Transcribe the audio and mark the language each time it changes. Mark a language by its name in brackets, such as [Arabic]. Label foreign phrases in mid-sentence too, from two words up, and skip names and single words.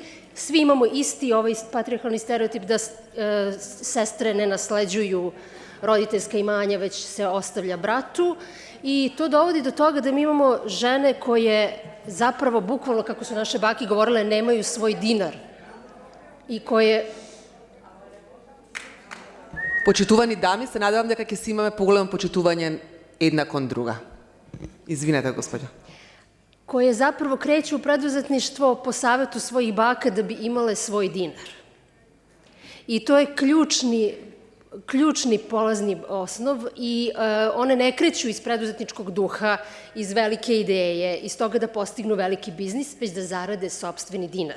[Serbian] Svi imamo isti ovaj patrijarhalni stereotip da sestre ne nasleđuju roditeljska imanja, već se ostavlja bratu, i to dovodi do toga da mi imamo žene koje zapravo, bukvalno, kako su naše bake govorile, nemaju svoj dinar i koje... [Macedonian] Почитувани дами, се надевам дека ќе си имаме поголемо почитување една кон друга. Извинете, господја. [Serbian] Koje zapravo kreću u preduzetništvo po savetu svojih baka da bi imale svoj dinar. I to je ključni polazni osnov i one ne kreću iz preduzetničkog duha, iz velike ideje, iz toga da postignu veliki biznis, već da zarade sopstveni dinar.